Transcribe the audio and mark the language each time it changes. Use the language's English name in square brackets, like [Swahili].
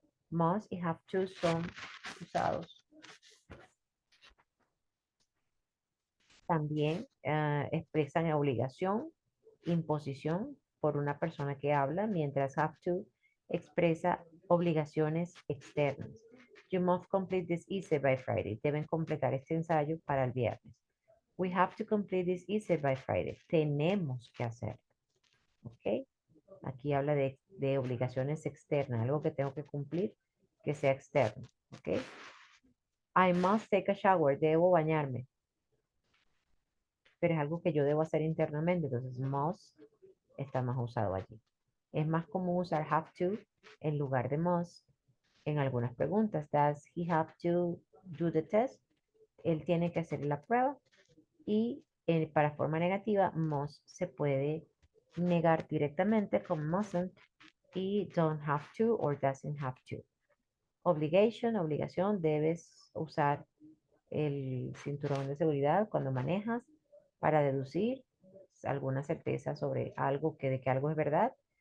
[Spanish] Must y have to son usados. También expresan obligación, imposición por una persona que habla, mientras have to expresa obligaciones externas. [English] You must complete this essay by Friday. [Spanish] Deben completar este ensayo para el viernes. [English] We have to complete this essay by Friday. [Spanish] Tenemos que hacer. ¿Ok? Aquí habla de obligaciones externas, algo que tengo que cumplir que sea externo. ¿Ok? [English] I must take a shower. [Spanish] Debo bañarme. Pero es algo que yo debo hacer internamente. Entonces, must está más usado allí. Es más común usar have to en lugar de must en algunas preguntas. [English] Does he have to do the test? [Spanish] Él tiene que hacer la prueba. Y para forma negativa, must se puede negar directamente con mustn't y don't have to or doesn't have to. Obligation, obligación, debes usar el cinturón de seguridad cuando manejas para deducir alguna certeza sobre algo de que algo es verdad.